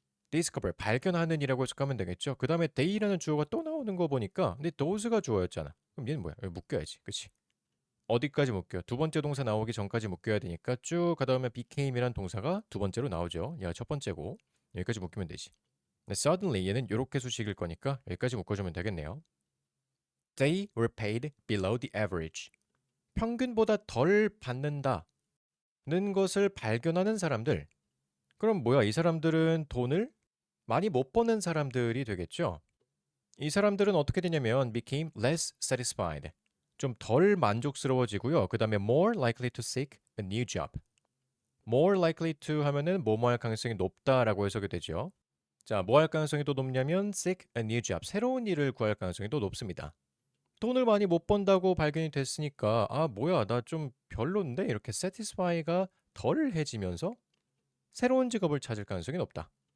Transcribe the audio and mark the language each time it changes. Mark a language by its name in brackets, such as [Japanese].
[Korean] discover 발견하는이라고 해석하면 되겠죠. 그 다음에 they라는 주어가 또 나오는 거 보니까 근데 those가 주어였잖아. 그럼 얘는 뭐야? 여기 묶여야지. 그치? 어디까지 묶여? 두 번째 동사 나오기 전까지 묶여야 되니까 쭉 가다보면 became이란 동사가 두 번째로 나오죠. 얘가 첫 번째고 여기까지 묶이면 되지. 근데 suddenly 얘는 이렇게 수식일 거니까 여기까지 묶어주면 되겠네요. [English] They were paid below the average. [Korean] 평균보다 덜 받는다는 것을 발견하는 사람들. 그럼 뭐야? 이 사람들은 돈을 많이 못 버는 사람들이 되겠죠? 이 사람들은 어떻게 되냐면 [English] became less satisfied. [Korean] 좀 덜 만족스러워지고요. 그 다음에 [English] more likely to seek a new job. more likely to [Korean] 하면은 뭐뭐 할 가능성이 높다라고 해석이 되죠. 자, 뭐 할 가능성이 더 높냐면 [English] seek a new job. [Korean] 새로운 일을 구할 가능성이 더 높습니다. 돈을 많이 못 번다고 발견이 됐으니까 아, 뭐야, 나 좀 별론데 이렇게 satisfy가 덜해지면서 새로운 직업을 찾을 가능성이 높다.